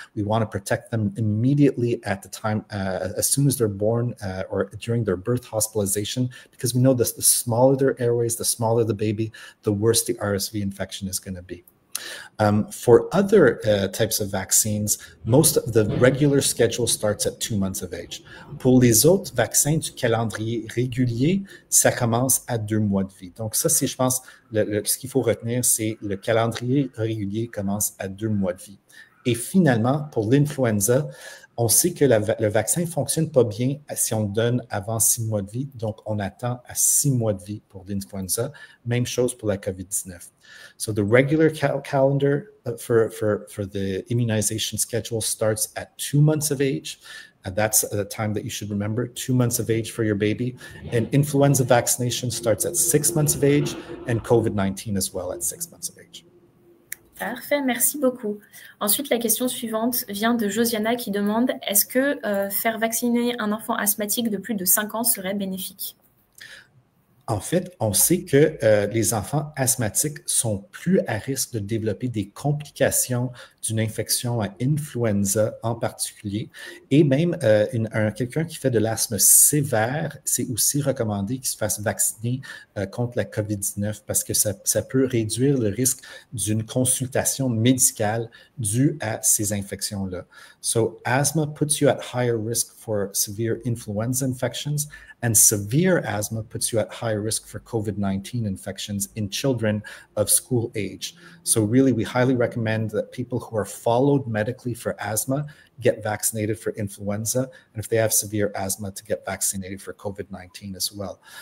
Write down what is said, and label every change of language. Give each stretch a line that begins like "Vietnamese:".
English: We want to protect them immediately at the time, as soon as they're born or during their birth hospitalization, because we know that the smaller their airways, the smaller the baby, the worse the RSV infection is going to be. For other types of vaccines, most of the regular schedule starts at 2 months of age.
French: Pour les autres vaccins du calendrier régulier, ça commence à 2 mois de vie. Donc ça, c'est, je pense, ce qu'il faut retenir, c'est le calendrier régulier commence à 2 mois de vie. Et finalement, pour l'influenza, on sait que le vaccin ne fonctionne pas bien si on le donne avant 6 mois de vie, donc on attend à 6 mois de vie pour l'influenza. Même chose pour la COVID-19.
English: So the regular calendar for the immunization schedule starts at 2 months of age. And that's the time that you should remember, 2 months of age for your baby. And influenza vaccination starts at 6 months of age, and COVID-19 as well at 6 months of age.
French: Parfait, merci beaucoup. Ensuite, la question suivante vient de Josiana qui demande « Est-ce que faire vacciner un enfant asthmatique de plus de 5 ans serait bénéfique ?» En fait, on sait que les enfants asthmatiques sont plus à risque de développer des complications d'une infection à influenza en particulier. Et même quelqu'un qui fait de l'asthme sévère, c'est aussi recommandé qu'il se fasse vacciner contre la COVID-19 parce que ça peut réduire le risque d'une consultation médicale due à ces infections-là.
English: So asthma puts you at higher risk for severe influenza infections, and severe asthma puts you at higher risk for COVID-19 infections in children of school age. So really, we highly recommend that people who are followed medically for asthma get vaccinated for influenza, and if they have severe asthma, to get vaccinated for COVID-19 as well.